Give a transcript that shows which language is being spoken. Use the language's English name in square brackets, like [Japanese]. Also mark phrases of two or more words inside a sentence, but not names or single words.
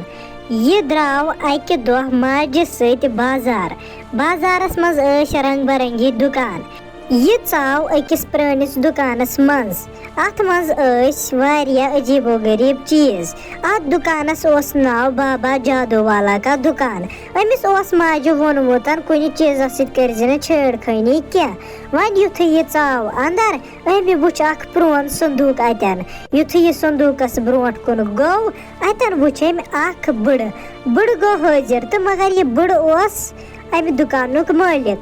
[Kashmiri] यह द्राव अकि दोह माजे सत बाजार। बाजारस मज ऐश रंग बरंगी दुकान। यह चाव अकिस पुरानिस दुकानस मज। अत मज ऐश वारिया अजीबो गरीब चीज। अत दुकानस ओस नाव बाबा जादू वाला का दुकान। अमिस ओस माजे वोनमुतन कुनि चीजस सित करजिन छेड़खानी क्या। वन युथ यह चाव अंदर अमि वुच अख प्रोन संदूक अतन। युथ यह संदूकस ब्रोट कुन गो अतन वुच अमि अख बड़ गो हाजिर तो मगर यह बड़ ओस अमि दुकानुक मालिक।